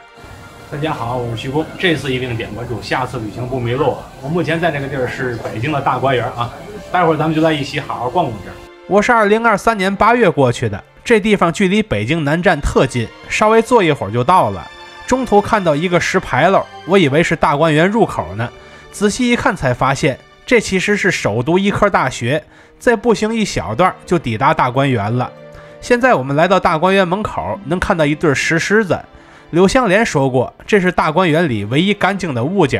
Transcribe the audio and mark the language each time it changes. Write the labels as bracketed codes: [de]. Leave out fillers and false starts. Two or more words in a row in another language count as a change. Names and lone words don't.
[zh] 大家好，我是徐工，這次一定點關注，下次旅行不迷路。我目前在这个地儿是北京的大观园啊，待会儿咱们就在一起好好逛逛这儿。我是2023年8月过去的，这地方距離北京南站特近，稍微坐一會兒就到了。中途看到一個石牌樓，我以為是大觀園入口呢，仔細一看才發現，這其實是首都醫科大學，再步行一小段就抵達大觀園了。現在我們來到大觀園門口，能看到一對石獅子。柳湘蓮說過，這是大觀園裡唯一乾淨的物件。